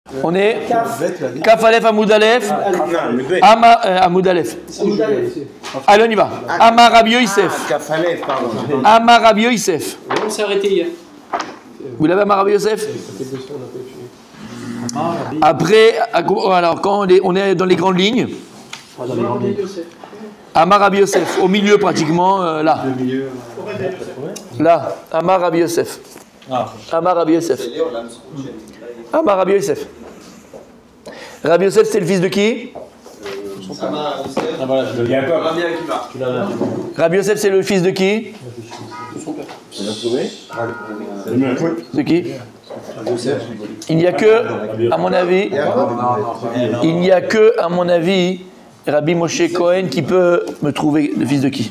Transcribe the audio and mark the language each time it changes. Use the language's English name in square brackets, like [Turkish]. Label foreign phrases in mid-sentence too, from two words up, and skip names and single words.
[French] On est [Hebrew] כף אלף עמוד אלף. עמוד אלף. [French] Allez, on y va. [Hebrew] אמר רבי יוסף. כף אלף, [French] pardon. [Hebrew] אמר רבי יוסף. [French] On s'est arrêté hier. Vous l'avez, [Hebrew] אמר רבי יוסף? [French] Après, alors quand on est dans les grandes lignes, [Hebrew] אמר רבי יוסף, [French] au milieu pratiquement, là. Là, [Hebrew] אמר רבי יוסף. אמר רבי יוסף. אמר רבי יוסף. רבי יוסף, [French] c'est le fils de qui? Rabbi Yosef, c'est le fils de qui? De qui? Il n'y a que, à mon avis, Rabbi Moshe Cohen qui peut me trouver le fils de qui?